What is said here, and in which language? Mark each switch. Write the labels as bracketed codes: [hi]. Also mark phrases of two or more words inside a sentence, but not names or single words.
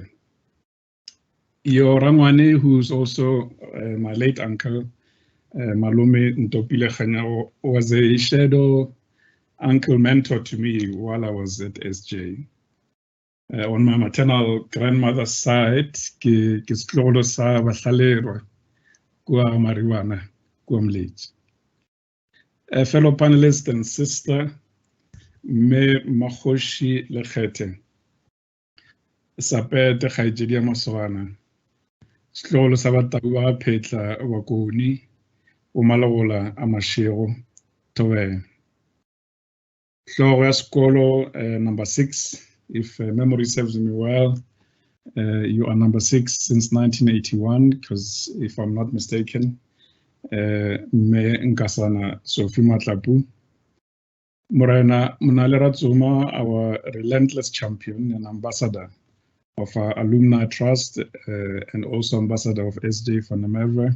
[nso] Yorangwane, [en] who's also my late uncle, [nso] Malume Ntopile Kganyago, [en] was a shadow uncle mentor to me while I was at SJ. On my maternal grandmother's side, [nso] ke setlogolo sa Bahlalero kua Mariwana, kua Mletje. [en] A fellow panelist and sister, [nso] Me Makgoshi Lekgete, Sapete Kgaitsedi Masogana, setlogolo sa batau ba Phetla Bakoni, o Malabola a Mashego, Towe. Hlogo ya sekolo, [en] number 6, if memory serves me well. You are number 6 since 1981, because if I'm not mistaken, me Nkasana Sophie Matlapu. [nso] Morena Munalera Zuma, [en] our relentless champion and ambassador of our Alumni Trust, and also ambassador of SJ van der Merwe.